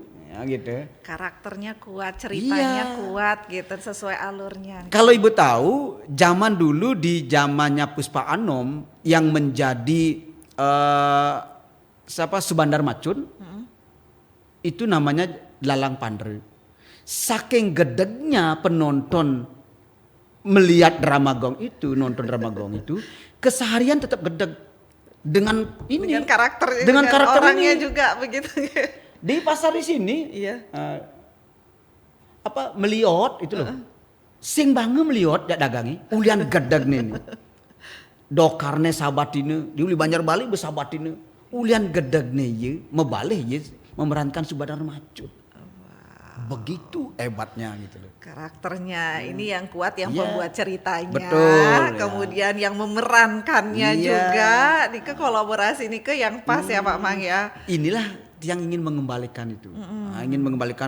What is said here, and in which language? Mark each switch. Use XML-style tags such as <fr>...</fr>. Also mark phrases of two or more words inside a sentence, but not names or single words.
<id>Ya gitu. Karakternya kuat, ceritanya Iya. kuat gitu sesuai alurnya. Kalau ibu tahu, zaman dulu di zamannya Puspa Anom yang menjadi Subandar Macun, itu namanya Lalang Pandre. Saking gedegnya penonton melihat drama gong itu, nonton drama gong itu, keseharian tetap gedeg dengan ini, Dengan karakter ini. orangnya juga begitu. Di pasar di sini, Iya. meliot itu loh.</id> <ban>Sing bange meliot dak dagangi, ulian gedeg nih. Dokarne sabatine, diuli Banjar Bali besabatine. Ulian gedeg nih ye, mebalih ye memerankan Subandar Macun.</ban> <id>Begitu hebatnya gitu loh. Karakternya ini yang kuat, yang Iya. pembuat ceritanya. Betul, ya. Kemudian yang memerankannya Iya. juga. Nike kolaborasi Nike yang pas ya Pak Mang ya. Inilah yang ingin mengembalikan itu. Nah, ingin mengembalikan.</id>